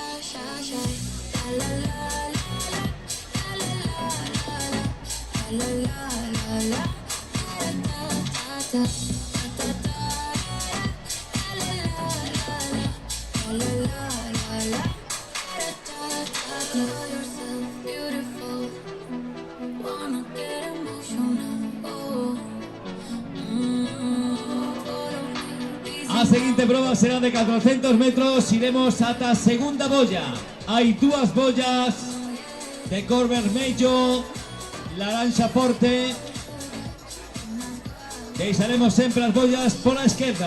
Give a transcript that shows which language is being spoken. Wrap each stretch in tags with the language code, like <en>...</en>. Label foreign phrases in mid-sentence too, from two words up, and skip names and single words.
<en>La la la la la la la la la beautiful. Wanna get emotional. Oh.</en> <gl>A seguinte prova será de 400 metros. Iremos ata a segunda bolla. Hai dúas bollas de cor vermello. Laranxa Forte. Deixaremos sempre as bollas pola esquerda.</gl>